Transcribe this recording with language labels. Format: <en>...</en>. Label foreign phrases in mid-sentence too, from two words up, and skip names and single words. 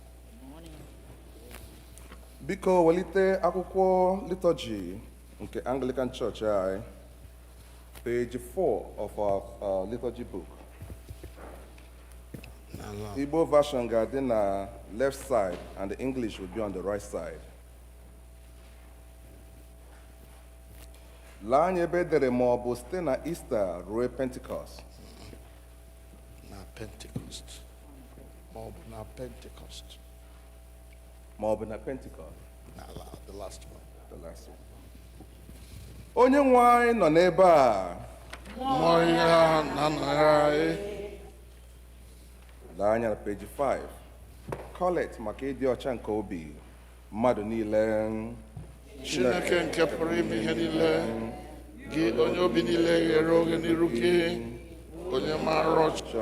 <ig>Biko welite akwụkwọ liturgy nke Anglican Church</ig> <en>page 4 of our liturgy book. Igbo version</en> <ig>ga-adị na</ig> <en>left side and the English will be on the right side.</en> <ig>Lee anya ebe edere ma ọ bụ site na Easter ruo Pentecost. Pentecost. Na Pentecost. Na Pentecost.</ig> <en>The last one. The last one.</en> <ig>Onye nwe anyị nọ n'ebe a. Mmụọ ya na-anọgharị. lee anya na peji 5. Kolekt maka ịdị ọcha nke obi mmadụ niile. Chineke nke pụrụ ime ihe niile, gị onye obi niile ghere oghe n'iru gị, onye maara ọcha</ig>